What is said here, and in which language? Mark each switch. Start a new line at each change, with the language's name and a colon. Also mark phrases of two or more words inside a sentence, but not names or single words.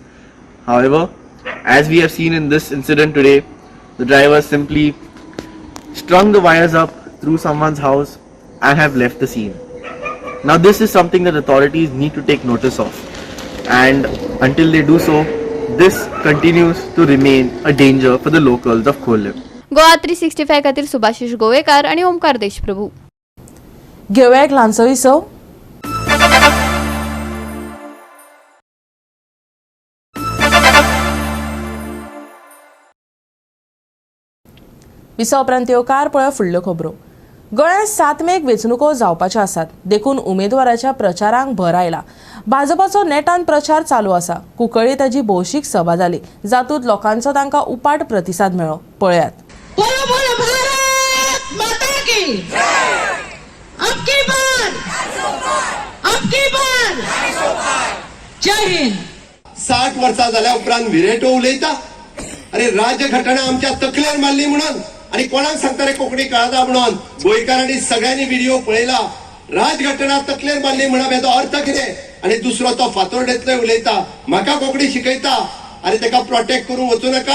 English: However, as we have seen in this incident today, the driver simply strung the wires up through someone's house and have left the scene. Now this is something that authorities need to take notice of, and until they do so, this continues to remain a danger for the locals of Kholle.
Konkani: गोवा 365 खातीर सुभाशिश गोवेकार आणि ओमकार देशप्रभू. घेऊया एक ल्हानसो विसव. विसव उपरांत येवकार पळय फुडल्यो खबरो. गोंयांत 7 मेक वेंचणुको जावपाच्यो आसात. देखून उमेदवाराच्या प्रचारांक भर आयला. भाजपाचो नेटान प्रचार चालू आसा. कुंकळ्ळी ताजी भौशीक सभा जाली, जातूंत लोकांचो तांकां उपाट प्रतिसाद मेळ्ळो. पळयात.
Hindi: बोलो बोलो भारत माता की अब की बार जय हिंद.
Konkani: 60 वर्सां जाल्या उपरांत विरेटो उलयता. अरे राजघटना आमच्या तकलेर मारली म्हणून, आणि कोणाक सांगता रे कोंकणी कळना म्हणून. गोंयकारांनी सगळ्यांनी व्हिडिओ पळयला. राजघटना तकलेर मारली म्हणप हेचो अर्थ कितें? आणि दुसरो तो फातोर्डेंतलो उलयता, म्हाका कोंकणी शिकयता, अरे ताका प्रोटेक्ट करून वचूं नाका.